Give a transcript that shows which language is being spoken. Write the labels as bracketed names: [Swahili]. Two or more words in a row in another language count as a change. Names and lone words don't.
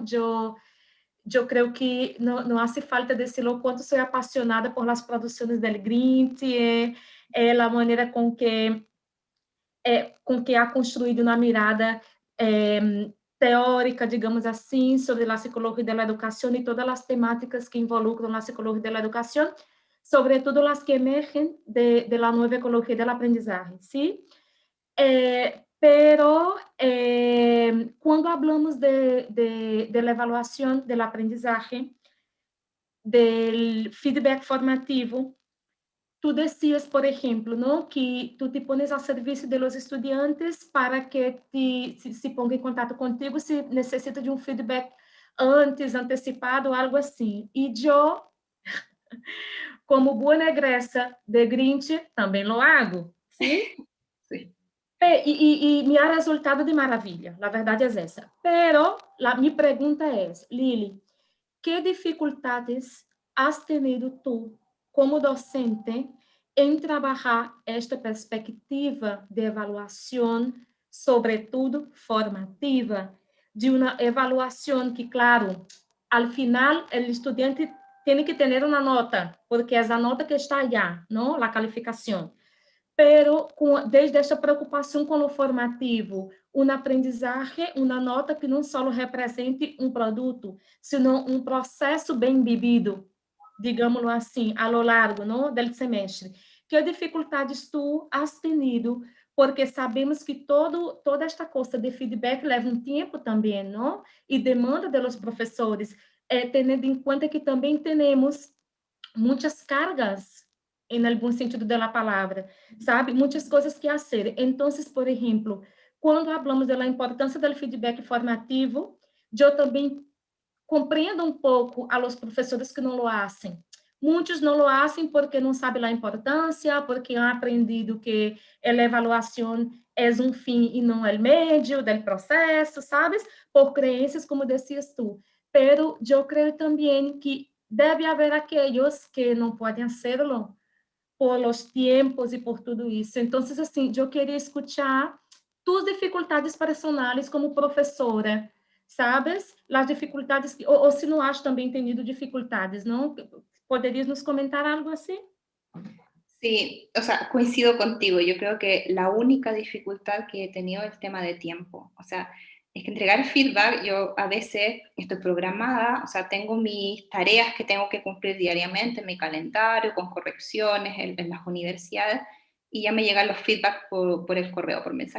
[Portuguese] Eu creio que não [Spanish] hace falta [Portuguese] dizer o quanto sou apaixonada por las produções del Grint, a maneira com que ha construído uma mirada teórica, digamos assim, sobre a psicologia da educação e todas as temáticas que involucram a psicologia da educação, sobretudo as que emergem [Spanish] de la nueva ecología del aprendizaje, ¿sí? Pero quando hablamos de la evaluación del aprendizaje, del feedback formativo, tú decías, por ejemplo, ¿no? Que tú te pones al servicio de los estudiantes para que se ponga en contacto contigo si necesita de un feedback antes, anticipado, [Portuguese] algo assim. E eu, como boa egressa de Grinch, também [Spanish] lo hago, ¿sí? Sí. [Portuguese] E [Spanish] me ha resultado [Portuguese] de maravilha, a verdade é essa. Pero, minha pergunta é, Lili, que dificuldades [Spanish] has tenido tu, [Portuguese] como docente, em trabalhar esta perspectiva de avaliação, sobretudo formativa, de uma avaliação que, claro, [Spanish] al final, [Portuguese] o estudante tem que ter uma nota, porque é a nota que está allá, não? A qualificação. Pero desde esta preocupação com o formativo, uma aprendizagem, uma nota que não só represente um produto, sino um processo bem vivido, digámoslo assim, [Spanish] a lo largo, [Portuguese] não, do semestre. Que dificuldades [Spanish] tu has tenido? [Portuguese] Porque sabemos que toda esta coisa de feedback leva um tempo também, não? E demanda dos professores, tendo em conta que também temos muitas cargas em algum sentido da palavra, sabe? Muitas coisas que fazer. Então, por exemplo, quando falamos da importância do feedback formativo, eu também compreendo um pouco a los professores que não lo fazem. Muitos não lo fazem porque não sabem a importância, porque [Spanish] han aprendido [Portuguese] que a avaliação é um fim e não o meio do processo, sabes? Por crenças, como dizias tu. Pero eu creio também que deve haver aqueles que não podem [Spanish] hacerlo por los tiempos [Portuguese] e por tudo isso. Então, assim, eu queria escutar tus dificuldades personais como professora, sabes? As dificuldades, ou se não has também tenido dificuldades, não? ¿Poderias nos comentar algo assim? [Spanish] Sí, o sea, coincido contigo. Yo creo que la única dificultad que he tenido es el tema de tiempo. O sea, es que entregar feedback, yo a veces estoy programada, o sea, tengo mis tareas que tengo que cumplir diariamente en mi calendario, con correcciones en las universidades, y ya me llegan los feedback por el correo, por mensaje.